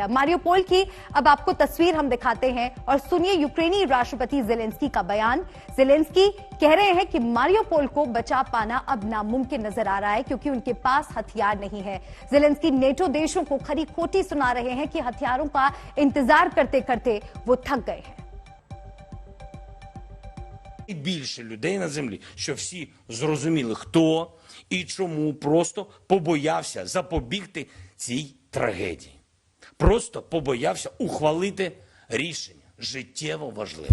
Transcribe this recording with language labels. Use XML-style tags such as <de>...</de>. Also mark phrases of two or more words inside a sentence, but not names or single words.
<hi>मारियोपोल की अब आपको तस्वीर हम दिखाते हैं और सुनिए यूक्रेनी राष्ट्रपति जेलेंस्की का बयान। जेलेंस्की कह रहे हैं कि मारियोपोल को बचा पाना अब नामुमकिन नजर आ रहा है क्योंकि उनके पास हथियार नहीं है। जेलेंस्की नेटो देशों को खरी खोटी सुना रहे हैं कि हथियारों का इंतजार करते करते वो थक गए हैं।</hi> <uk>Більше людей на землі, що всі зрозуміли, хто і чому просто побоявся запобігти цій трагедії. Просто побоявся ухвалити рішення життєво важливе.</uk>